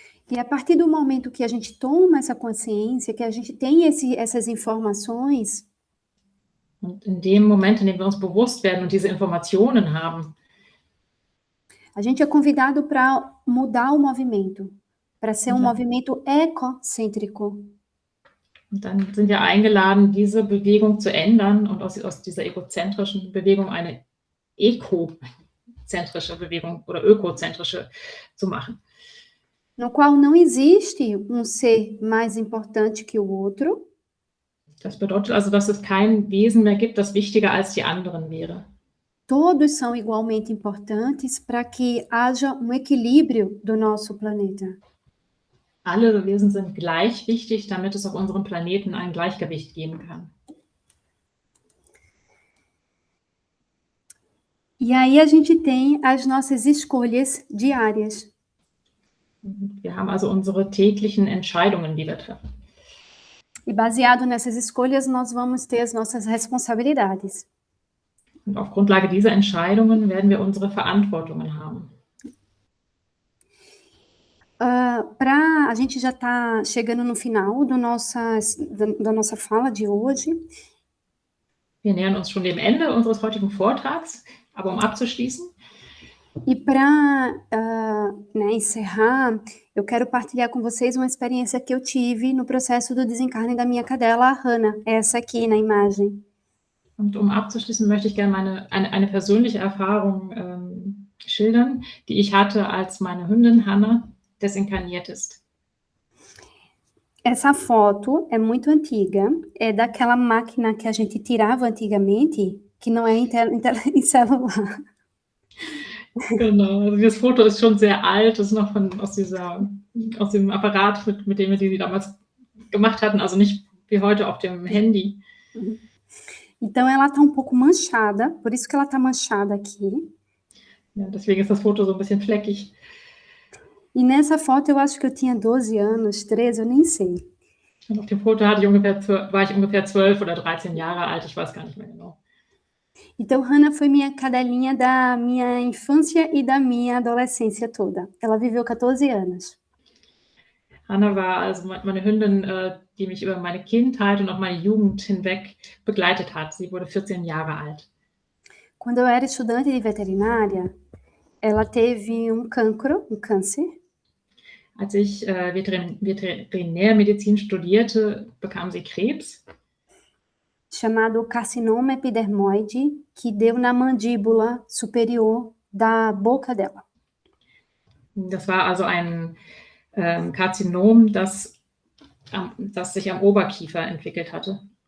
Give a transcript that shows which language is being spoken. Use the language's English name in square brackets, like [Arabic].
[Portuguese] E a partir do momento que a gente toma essa consciência, que a gente tem essas informações, [German] Und in dem Moment, in dem wir uns bewusst werden und diese Informationen haben, [Portuguese] a gente é convidado para mudar o movimento, para ser um movimento ecocêntrico. [German] und dann sind wir eingeladen, diese Bewegung zu ändern und aus dieser egozentrischen Bewegung eine ekozentrische Bewegung oder ökozentrische zu machen. [Portuguese] No qual não existe um ser mais importante que o outro, [German] Das bedeutet also, dass es kein Wesen mehr gibt, das wichtiger als die anderen wäre. [Portuguese] todos são igualmente importantes para que haja um equilíbrio do nosso planeta. [German] Alle Wesen sind gleich wichtig, damit es auf unserem Planeten ein Gleichgewicht geben kann. [Portuguese] E aí a gente tem as nossas escolhas diárias. [German] Wir haben also unsere täglichen Entscheidungen, die wir treffen. [Portuguese] E baseado nessas escolhas, nós vamos ter as nossas responsabilidades. [German] Und auf Grundlage dieser Entscheidungen werden wir unsere Verantwortungen haben. [Portuguese] A gente já está chegando no final da nossa fala de hoje. [German] Wir nähern uns schon dem Ende unseres heutigen Vortrags, aber um abzuschließen, [Portuguese] E para encerrar, eu quero partilhar com vocês uma experiência que eu tive no processo do desencarne da minha cadela, a Hannah, essa aqui na imagem. [German] und um abzuschließen, möchte ich gerne eine persönliche Erfahrung schildern, die ich hatte, als meine Hündin Hannah desinkarniert ist. [Portuguese] Essa foto é muito antiga, é daquela máquina que a gente tirava antigamente, que não é em celular. [German] Genau, also das Foto ist schon sehr alt, das ist noch aus dem Apparat, mit dem wir die damals gemacht hatten, also nicht wie heute auf dem Handy. [Portuguese] Então ela está um pouco manchada, por isso que ela está manchada aqui. [German] Ja, deswegen ist das Foto so ein bisschen fleckig. [Portuguese] E nessa foto eu acho que eu tinha 12 anos, 13, eu nem sei. [German] Und auf dem Foto war ich ungefähr 12 oder 13 Jahre alt, ich weiß gar nicht mehr genau. [Portuguese] Então Hannah foi minha cadelinha da minha infância e da minha adolescência toda. Ela viveu 14 anos. [German] Hannah war also meine Hündin, die mich über meine Kindheit und auch meine Jugend hinweg begleitet hat. Sie wurde 14 Jahre alt. [Portuguese] Quando eu era estudante de veterinária, ela teve um câncer. [German] Als ich Veterinärmedizin studierte, bekam sie Krebs, [Portuguese] chamado carcinoma epidermoide, que deu na mandíbula superior da boca dela. [German] Das war also ein Karzinom, das sich am Oberkiefer entwickelt hatte.